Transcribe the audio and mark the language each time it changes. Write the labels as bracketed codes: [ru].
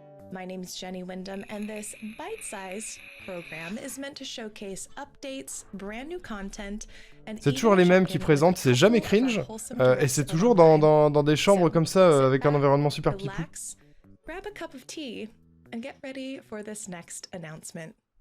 [en] My name's Jenny Wyndham, and this bite-sized program is meant to showcase updates, brand new content, and [fr] C'est toujours les mêmes qui présentent, c'est jamais cringe, et c'est toujours dans des chambres comme ça, avec un environnement super pipou. [en] Relax, grab a cup of tea, and get ready for this next announcement.